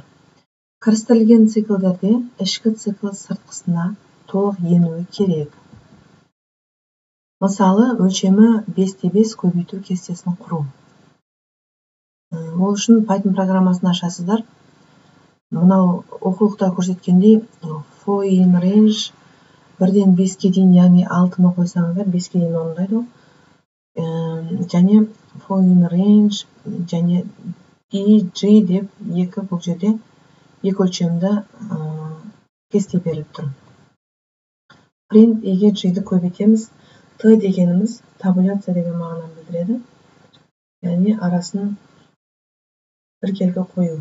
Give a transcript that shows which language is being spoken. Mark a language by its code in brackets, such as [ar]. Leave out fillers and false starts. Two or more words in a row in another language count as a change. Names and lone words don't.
[kk] Кірістірілген циклдерде ішкі цикл сыртқысына толық енуі керек. Мысалы, өлшемі 5-5 көбейту кестесін құру. Ол үшін Python программасын ашасыздар. Мынау оқулықта көрсеткендей [en] for in range [kk] 1-ден 5-ке дейін, яғни 6-ны қойсаңыздар 5-ке дейін орындайды. Және [en] for in range [kk] және EG деп бұл жерде екі өлшемді кесте беріліп тұр. Print EG-ді көбейтеміз. T дегеніміз табуляция деген мағынаны білдіреді. Яғни арасын біркелкі қою.